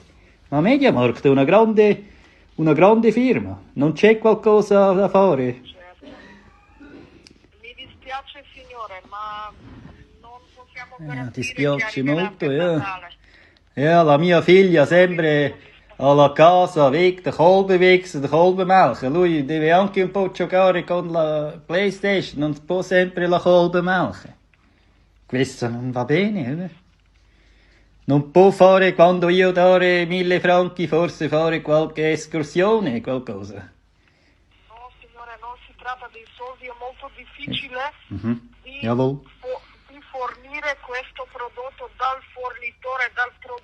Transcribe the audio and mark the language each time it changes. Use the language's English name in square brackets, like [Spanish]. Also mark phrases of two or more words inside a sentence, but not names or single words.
[Italian] Ma MediaMarkt è una grande firma, non c'è qualcosa da fare? Certo. Mi dispiace, signore, ma non possiamo garantire ti spiace che arriverà molto, per Natale. La mia figlia sempre alla casa, [German] weg, der Kolbenwichser, der Kolbenmelker. [Italian] Lui deve anche un po' giocare con la PlayStation, non può sempre la Kolbenmelker. Questo non va bene, oder? Non può fare quando io dare 1000 franchi, forse fare qualche escursione, qualcosa. No, signore, non si tratta di soldi, è molto difficile di fornire questo prodotto dal fornitore, dal produttore.